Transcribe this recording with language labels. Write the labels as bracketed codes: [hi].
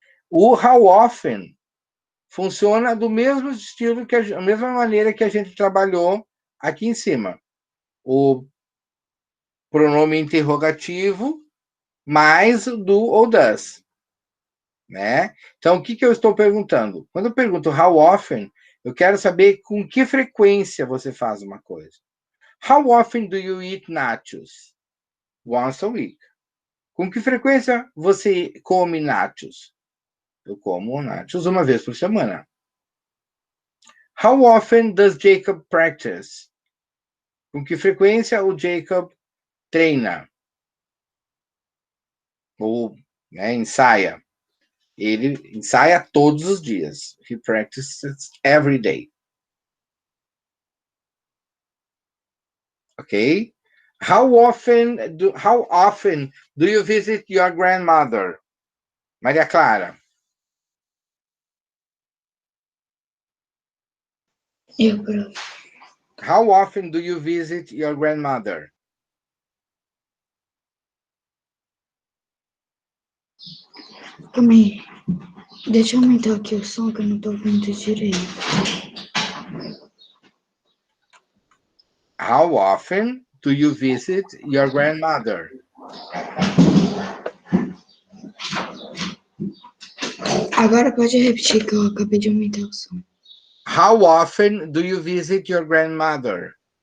[pt] O how often funciona do mesmo estilo, a mesma maneira que a gente trabalhou aqui em cima. O pronome interrogativo mais o do ou das. Né? Então, o que eu estou perguntando? Quando eu pergunto how often, eu quero saber com que frequência você faz uma coisa. [en] How often do you eat nachos? Once a week. [pt] Com que frequência você come nachos? Eu como nachos uma vez por semana. [en] How often does Jacob practice? [pt] Com que frequência o Jacob treina? Ou ensaia? Ele ensaia todos os dias. [en] He practices every day. Ok? How often do you visit your grandmother? [pt] Maria Clara. Eu, prof. [en] How often do you visit your grandmother? [pt] Calma aí. Deixa eu aumentar aqui o som que eu não tô ouvindo direito. [en] How often do you visit your grandmother? [pt] Agora pode repetir que eu acabei de aumentar o som. [en] How often do you visit your grandmother?